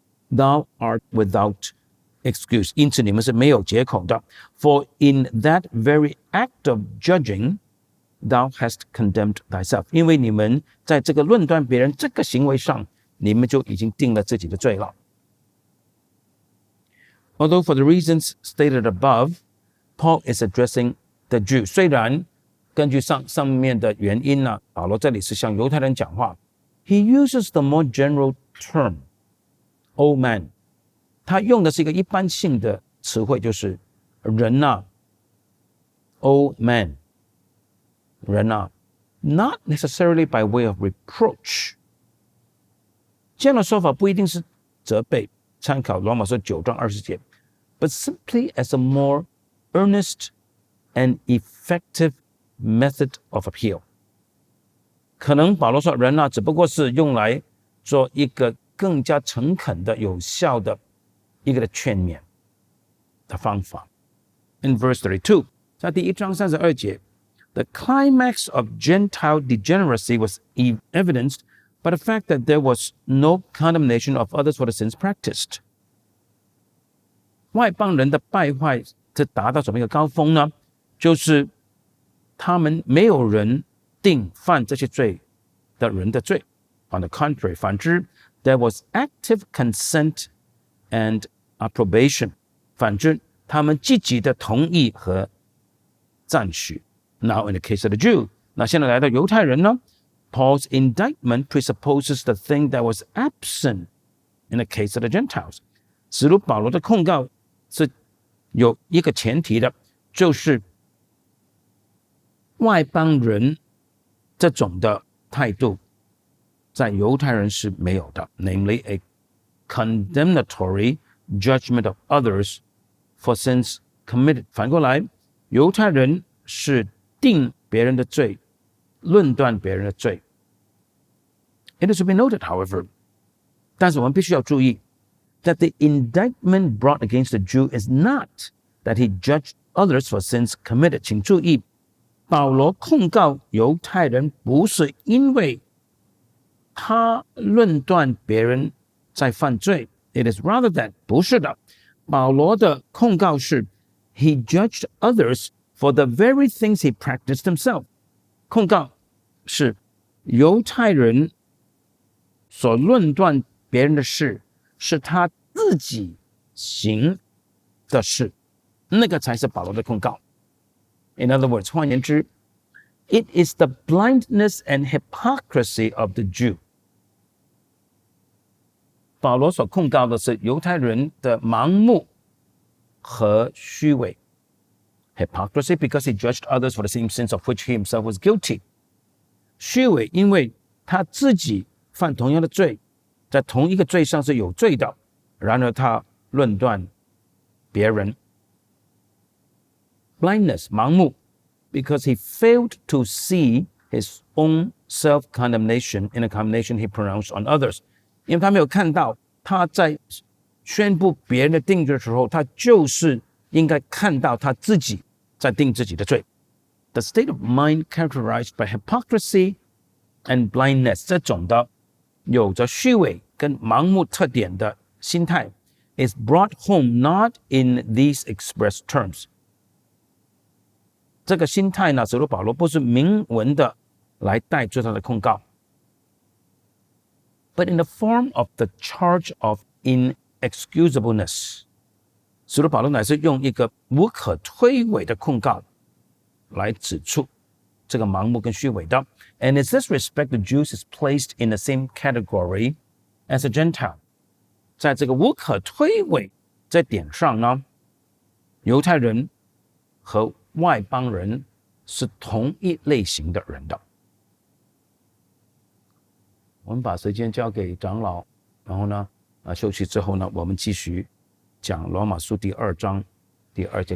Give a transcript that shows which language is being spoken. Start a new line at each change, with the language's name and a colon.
English: Thou art without excuse，
Chinese: 因此你们是没有借口的。
English: For in that very act of judging thou hast condemned thyself，
Chinese: 因为你们在这个论断别人这个行为上，你们就已经定了自己的罪了。
English: Although for the reasons stated above, Paul is addressing the Jews，
Chinese: 虽然根据上面的原因呢，保罗这里是向犹太人讲话。
English: He uses the more general term old man，
Chinese: 他用的是一个一般性的词汇，就是人啊
English: old man，
Chinese: 人啊
English: not necessarily by way of reproach。
Chinese: 这样的说法不一定是责备，参考罗马书9章20节
English: but simply as a more earnest and effective method of appeal。
Chinese: 可能保罗说人啊只不过是用来做一个更加诚恳的有效的一个的劝勉的方法。
English: In verse 32，
Chinese: 在第1章32节
English: The climax of Gentile degeneracy was evidenced by the fact that there was no condemnation of others for the sins practiced。
Chinese: 外邦人的败坏是达到什么一个高峰呢？就是他们没有人定犯这些罪的人的罪。
English: On the contrary，
Chinese: 反之
English: there was active consent and approbation，
Chinese: 反之他们积极的同意和赞许。
English: Now in the case of the Jew，
Chinese: 那现在来到犹太人呢，
English: Paul's indictment presupposes the thing that was absent in the case of the Gentiles。
Chinese: 使徒保罗的控告是有一个前提的，就是外邦人这种的态度在犹太人是没有的，
English: namely a condemnatory judgment of others for sins
Chinese: committed， 反过来，犹太人是定别人的罪，论断别人的罪。
English: It is to be noted, however，
Chinese: 但是我们必须要注意
English: that the indictment brought against the Jew is not that he judged others for sins committed。
Chinese: 请注意，保罗控告犹太人不是因为他论断别人在犯罪 ，
English: it is rather that
Chinese: 不是的。保罗的控告是
English: he judged others for the very things he practiced himself。
Chinese: 控告是犹太人所论断别人的事，是他自己行的事，那个才是保罗的控告。
English: In other words，
Chinese: 换言之
English: ，it is the blindness and hypocrisy of the Jew。
Chinese: 保罗所控告的是犹太人的盲目和虚伪。
English: Hypocrisy because he judged others for the same sins of which he himself was guilty。
Chinese: 虚伪，因为他自己犯同样的罪，在同一个罪上是有罪的，然而他论断别人。
English: Blindness，
Chinese: 盲目
English: because he failed to see his own self-condemnation in the condemnation he pronounced on others。
Chinese: 因为他没有看到他在宣布别人的定罪的时候，他就是应该看到他自己在定自己的罪。
English: The state of mind characterized by hypocrisy and blindness，
Chinese: 这种的有着虚伪跟盲目特点的心态
English: is brought home not in these express terms。
Chinese: 这个心态呢，使徒保罗不是明文的来带出他的控告，
English: but in the form of the charge of inexcusableness。
Chinese: 使徒保罗乃是用一个无可推诿的控告来指出这个盲目跟虚伪的。
English: And in this respect, the Jews is placed in the same category as a Gentile。
Chinese: 在这个无可推诿这点上呢，犹太人和外邦人是同一类型的人的。我们把时间交给长老，然后呢，休息之后呢，我们继续讲罗马书第2章第2节。